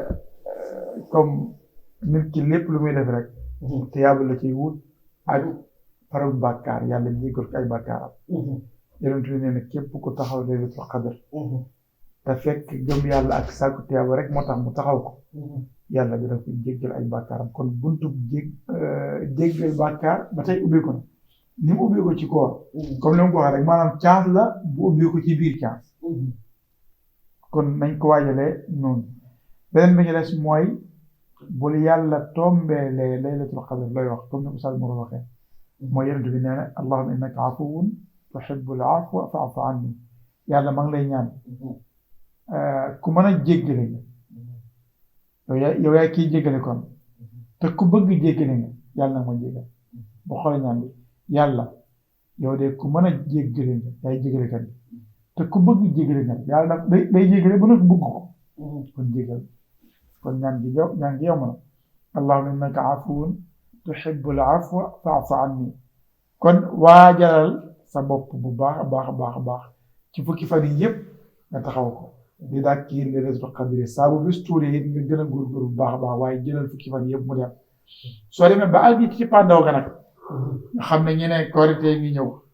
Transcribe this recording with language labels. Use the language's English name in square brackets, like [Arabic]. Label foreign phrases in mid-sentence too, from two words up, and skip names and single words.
[Wolof] comme nit ki lépp lu muy def rek te yàlla la ciy wut ak parum bàkkaar yàlla jégal ko ay bàkkaaram yonent bi nee na képp ku taxaw [Arabic] ليلة القدر [Wolof] te fekk gëm yàlla ak sàkku tiyaaba rek moo tax mu taxaw ko yàlla dina ko jéggal ay bàkkaaram kon buntu jéggal bàkkaar ba tey ubbi ko na ni mu ubbi ko ci koor comme ni mu ko waxee rek maanaam chance la bu ubbi ko ci biir chance kon nañ ko waajalee noonu beneen bi ñu des mooy bul yàlla tombeelee [Arabic] ليلة القدر [Wolof] looy wax comme ni Oustaz Mourou waxee mooy yonent bi nee na [Arabic] اللهم إنك عفو تحب العفو فاعف عني [Wolof] yàlla maa ngi lay ñaan ku mën a jéggale nga yow yaay kiy jéggale kon te ku bëgg jéggale nga yàlla nag ma jéggal boo xoolee ñaan bi yàlla yow de ku mën a jéggale nga yaay jéggale kan te ku bëgg jéggale nga yàlla nag day jéggale ba noppi bëgg ko kon jéggal kon ñaan gi yow ma na [Arabic] اللهم إنك عفو تحب العفو فاعف عني [Wolof] kon waajalal sa bopp bu baax a baax a baax a baax ci fukki fan yi yëpp nga taxaw ko di daal kii [Arabic] ليلة القدر [Wolof] saa bu bis tuulee it nga gën a góorgóorlu bu baax a baax waaye jëlal fukki fan yëpp mu dem soo demee ba àgg ci pandaw ga nag nga xam ne ñu ne korite ngi ñëw